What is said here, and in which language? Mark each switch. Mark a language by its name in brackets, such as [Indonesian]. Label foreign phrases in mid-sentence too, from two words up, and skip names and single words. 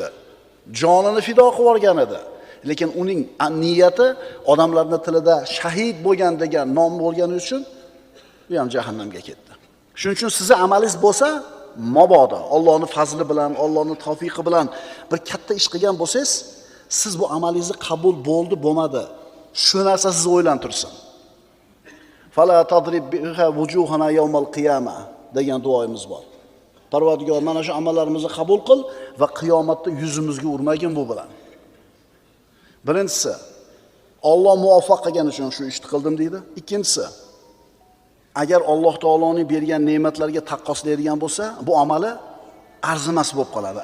[Uzbek] Jonini fido qilib yuborgan edi. Lekin uning niyati odamlarning tilida shahid bo'lgan degan nom bo'lgani uchun u ham jahannamga ketdi. Shuning uchun sizning amalingiz bo'lsa, mabodo Allohning fazli bilan, Allohning tavfiqi bilan bir katta ish qilgan bo'lsangiz, siz bu amalingizni qabul bo'ldi, bo'lmadi. Shu narsa sizni o'ylantirsin. [Arabic] فلا تضرب بها وجوهنا يوم القيامة [Uzbek] degan duoyimiz bor. Parvardigor, mana shu amallarimizni qabul qil va qiyomatda yuzimizga urmagin bu bilan. Birinchisi, Alloh muvaffaq qilgan uchun shu ishni qildim deydi. Ikkinchisi, agar Alloh taoloning bergan ne'matlarga taqqoslaydigan bo'lsa, bu amali arzimas bo'lib qoladi.